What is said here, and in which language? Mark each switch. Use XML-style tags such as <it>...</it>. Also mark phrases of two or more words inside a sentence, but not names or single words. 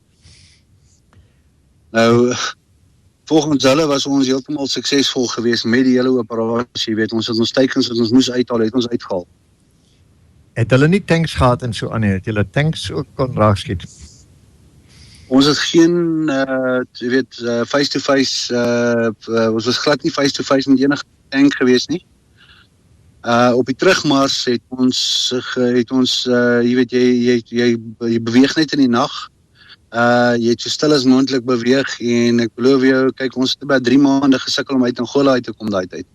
<af>Nou, volgens hulle was ons heeltemal suksesvol geweest met die hele operasie, jy weet, ons het ons teikens wat ons moes uithaal, het ons uitgehaal. Het hulle nie tanks gehad en so aan nie, het julle tanks ook kon raakskiet? Ons het geen, jy weet,</af> <en>face-to-face,</en> <af>ons was glad nie</af> <en>face-to-face</en> <af>met enige tank geweest nie. Op die terugmars het ons, jy weet, jy beweeg net in die nag, jy het so stil as moontlik beweeg, en ek beloof jou, kyk, ons het by 3 maande gesukkel om uit Angola uit te kom daai tyd.</af>